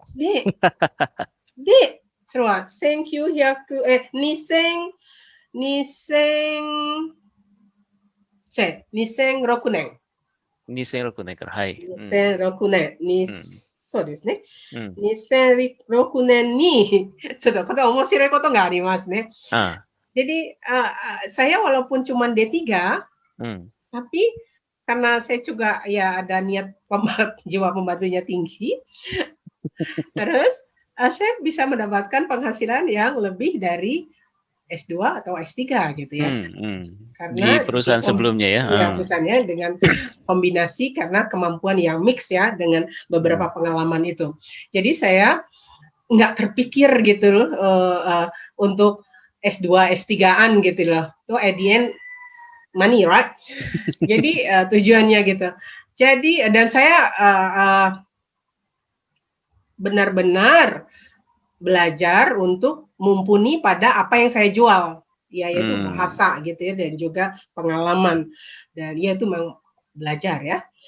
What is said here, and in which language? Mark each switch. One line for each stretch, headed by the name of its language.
Japanese: で、で、それは1900、2000、2000、2006年。 2006年から、はい。うん。 2006年に、うん。そうですね。うん。 2006年に、ちょっとこれ面白いことがありますね。 Ah,
Indonesian: Jadi saya walaupun cuma D3, hmm. tapi karena saya juga ya ada niat jiwa pembantunya tinggi, terus saya bisa mendapatkan penghasilan yang lebih dari S2 atau S3 gitu ya. Hmm, hmm. Di Karena perusahaan sebelumnya ya. ya perusahaannya dengan kombinasi karena kemampuan yang mix ya dengan Hmm. beberapa pengalaman itu. Jadi saya nggak terpikir gitu loh untuk S2, S3-an gitu loh. Itu
English: at the end money, right?
Indonesian: Jadi tujuannya gitu. Jadi dan saya benar-benar belajar untuk mumpuni pada apa yang saya jual, yaitu Hmm. bahasa gitu ya dan juga pengalaman dan ya itu memang belajar ya.